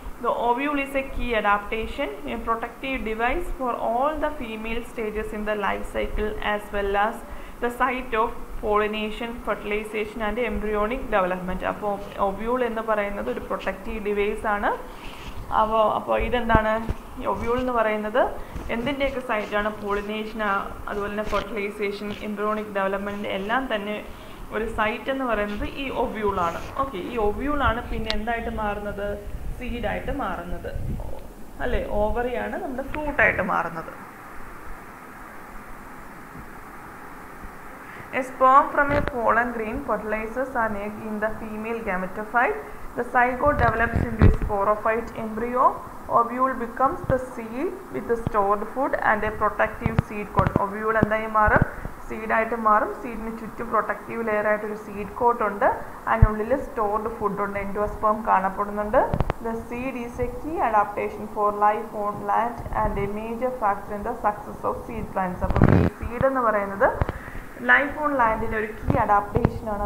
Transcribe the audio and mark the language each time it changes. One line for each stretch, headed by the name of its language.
English: The ovule is a key adaptation, a protective device for all the female stages in the life cycle as well as the site of pollination, fertilization and embryonic development.
Malayalam: അപ്പോൾ ovule എന്ന് പറയുന്നത് ഒരു protective device ആണ്. അപ്പോൾ ഇതെന്താണ്, ovule എന്ന് പറയുന്നത് എന്തിൻ്റെയൊക്കെ സൈറ്റാണ്, pollination, അതുപോലെ തന്നെ ഫെർട്ടിലൈസേഷൻ, എംബ്രിയോണിക് ഡെവലപ്മെൻറ്റ് എല്ലാം തന്നെ ഒരു സൈറ്റ് എന്ന് പറയുന്നത് ഈ ഒവ്യൂളാണ്. ഓക്കെ, ഈ ഒവ്യൂളാണ് പിന്നെ എന്തായിട്ട് മാറുന്നത്, സീഡായിട്ട് മാറുന്നത് അല്ലേ. ഓവറിയാണ് നമ്മുടെ ഫ്രൂട്ടായിട്ട് മാറുന്നത്.
English: A sperm from a pollen grain fertilizes an egg in the female gametophyte. The zygote develops into a sporophyte embryo. Ovule becomes the seed with the stored food and a protective seed coat.
Malayalam: Ovule എന്തായി മാറും, സീഡായിട്ട് മാറും. സീഡിന് ചുറ്റും protective layer ആയിട്ടൊരു seed coat ഉണ്ട്. അതിനുള്ളിൽ stored food ഉണ്ട്, endosperm കാണപ്പെടുന്നുണ്ട്.
English: The seed is a key adaptation for life on land and a major factor in the success of seed plants.
Malayalam: അപ്പം ഈ സീഡ് എന്ന് പറയുന്നത് ലൈഫ് ഓൺ ലാൻഡിൻ്റെ ഒരു കീ അഡാപ്റ്റേഷനാണ്.